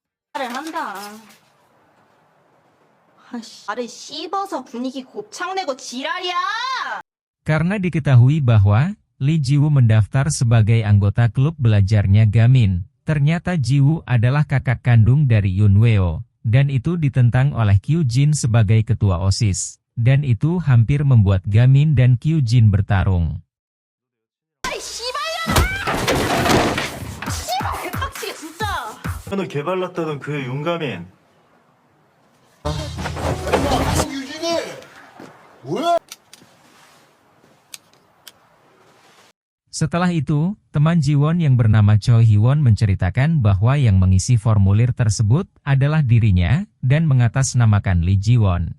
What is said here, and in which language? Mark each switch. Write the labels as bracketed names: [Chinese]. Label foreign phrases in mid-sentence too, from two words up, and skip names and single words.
[Indonesian] Karena diketahui bahwa Lee Ji-woo mendaftar sebagai anggota klub belajarnya Gamin, ternyata Ji-woo adalah kakak kandung dari Yoon Weo, dan itu ditentang oleh Kyu Jin sebagai ketua OSIS. Dan itu hampir membuat Gamin dan Kyu Jin bertarung. [Korean] 너 개발랐다던 그 용가민. [Indonesian] Setelah itu, teman Jiwon yang bernama Choi Hee-won menceritakan bahwa yang mengisi formulir tersebut adalah dirinya, dan mengatasnamakan Lee Ji-won.